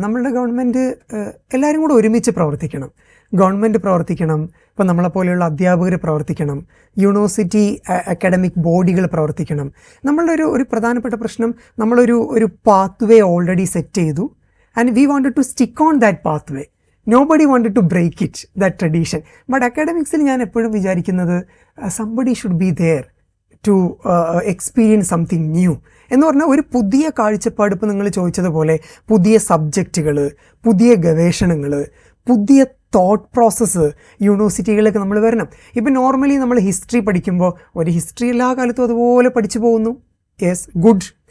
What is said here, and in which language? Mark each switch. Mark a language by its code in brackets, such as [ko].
[ml] നമ്മളുടെ ഗവൺമെൻറ് എല്ലാവരും കൂടെ ഒരുമിച്ച് പ്രവർത്തിക്കണം. ഗവൺമെൻറ് പ്രവർത്തിക്കണം, ഇപ്പോൾ നമ്മളെപ്പോലെയുള്ള അധ്യാപകർ പ്രവർത്തിക്കണം, യൂണിവേഴ്സിറ്റി അക്കാഡമിക് ബോഡികൾ പ്രവർത്തിക്കണം. നമ്മളുടെ ഒരു പ്രധാനപ്പെട്ട പ്രശ്നം, നമ്മളൊരു [en] Pathway already set ചെയ്തു and we wanted to stick on that pathway. Nobody wanted to break it, that tradition. But academics [ml] ഞാൻ എപ്പോഴും വിചാരിക്കുന്നത് [en] somebody should be there to experience something new. [ml] എന്ന് പറഞ്ഞാൽ ഒരു പുതിയ കാഴ്ചപ്പാട്, ഇപ്പോൾ നിങ്ങൾ ചോദിച്ചതുപോലെ പുതിയ സബ്ജക്റ്റുകൾ, പുതിയ ഗവേഷണങ്ങൾ, പുതിയ തോട്ട് പ്രോസസ്സ് യൂണിവേഴ്സിറ്റികളിലേക്ക് നമ്മൾ വരണം. ഇപ്പം നോർമലി നമ്മൾ ഹിസ്റ്ററി പഠിക്കുമ്പോൾ ഒരു ഹിസ്റ്ററി എല്ലാ കാലത്തും അതുപോലെ പഠിച്ചു പോകുന്നു. [en] Yes, good.